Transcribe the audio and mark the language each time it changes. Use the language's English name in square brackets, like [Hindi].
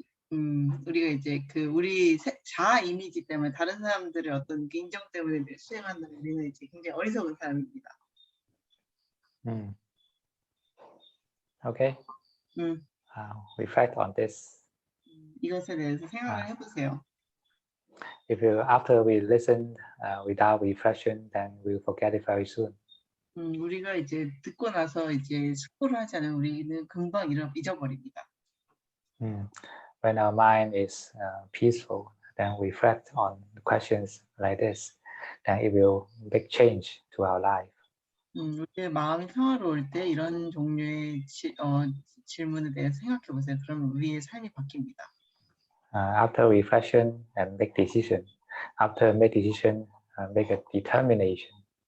[Korean] 우리가 이제 그 우리 자아 이미지 때문에 다른 사람들의 어떤 그 인정 때문에 수행한다면 우리는 이제 굉장히 어리석은 사람입니다. [English] Okay. Reflect on this. [Korean] 이것에 대해서 생각을 해보세요. [English] If after we listen without reflection, then we'll forget it very soon. [Korean] 우리가 이제 듣고 나서 이제 숙고를 하지 않으면 우리는 금방 잊어버립니다. [English] When our mind is peaceful, then we reflect on questions like this, then it will make change to our life. [Korean] 우리의 마음이 평화로울 때 이런 종류의 질문에 대해서 생각해 보세요. 그러면 우리의 삶이 바뀝니다. [English] After reflection and make decision. After make decision, make a determination.